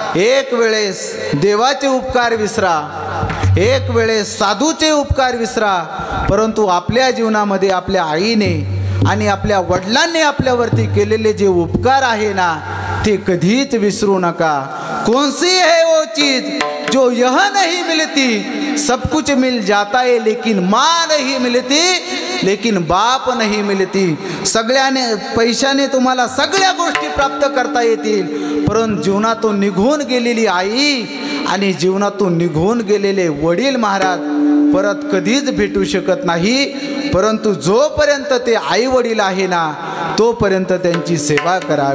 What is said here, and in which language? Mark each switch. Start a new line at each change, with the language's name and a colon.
Marathi: एक वेळेस देवाचे उपकार विसरा, एक वेळेस साधूचे उपकार विसरा, परंतु आपल्या जीवनामध्ये आपल्या आईने आणि आपल्या वडिलांनी आपल्यावरती केलेले जे उपकार आहे ना ते कधीच विसरू नका.
Hindi: कौनसी है वो चीज जो यह नहीं मिलती, सब कुछ मिल जाता है लेकिन माँ नहीं मिलती, लेकिन बाप नहीं मिलती.
Marathi: सगळ्याने पैशाने तुम्हाला सगळ्या गोष्टी प्राप्त करता येतील, परंतु जीवनातून निघून गेलेली आई आणि जीवनातून निघून गेलेले वडील महाराज परत कधीच भेटू शकत नाही. परंतु जोपर्यंत ते आई वडील आहे ना तोपर्यंत त्यांची सेवा करा.